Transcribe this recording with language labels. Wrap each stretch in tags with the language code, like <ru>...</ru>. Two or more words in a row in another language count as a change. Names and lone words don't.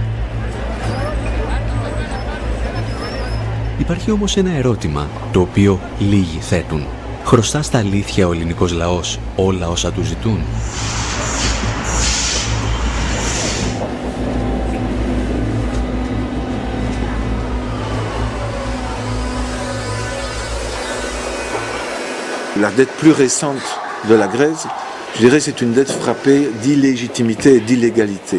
<el>Υπάρχει όμως ένα ερώτημα, το οποίο λίγοι θέτουν. Χρωστά στα αλήθεια ο ελληνικός λαός όλα όσα του ζητούν?</el> <fr>La dette plus récente de la Grèce, je dirais, c'est une dette frappée d'illégitimité et d'illégalité.</fr>